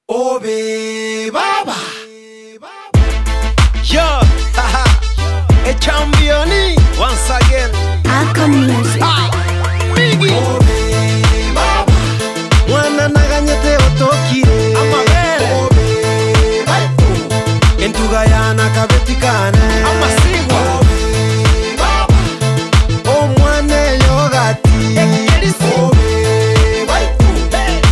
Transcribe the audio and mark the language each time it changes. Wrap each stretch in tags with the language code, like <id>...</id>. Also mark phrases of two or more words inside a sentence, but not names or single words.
<guz>Bobe Baba.</guz> <en>Yo, haha, a champion once again.</en> <guz>Akon Music. Biggie. Bobe Baba. Mwana naganyete otokire. Amabere. Bobe Baba. Entugayana kabetikane. Amasigo. Bobe Baba. Omwane yogati. Bobe Baba.</guz>